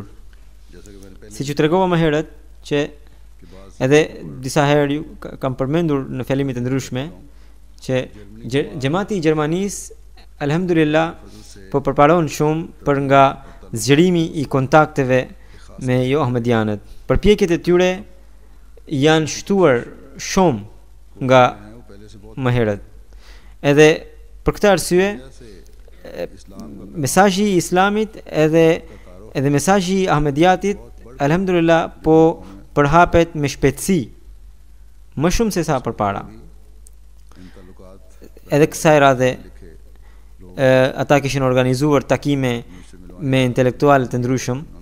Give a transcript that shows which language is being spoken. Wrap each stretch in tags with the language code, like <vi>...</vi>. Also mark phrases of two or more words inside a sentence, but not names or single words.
<ur>جیسا کہ میں نے پہلے</ur> <sq>Siç u tregova më herët që</sq> <ur>کہ بعض</ur> <sq>edhe disa herë kam përmendur në fjalimet e ndryshme që xhamati i Gjermanisë alhamdulillah po përparon shumë për nga zgjerimi i kontakteve me jo ahmadianët. Përpjekjet e tyre janë shtuar shumë nga</sq> <ur>ہیں وہ پہلے سے بہت</ur> <sq>më herët. Edhe për këtë arsye</sq> <ur>سے اسلام کا</ur> <sq>mesazhi i islamit edhe mesazhi i ahmadiatit alhamdulillah po përhapet me shpejtësi më shumë se sa përpara. Edhe kësaj radhe ata kishin organizuar takime me intelektualët e ndryshëm.</sq>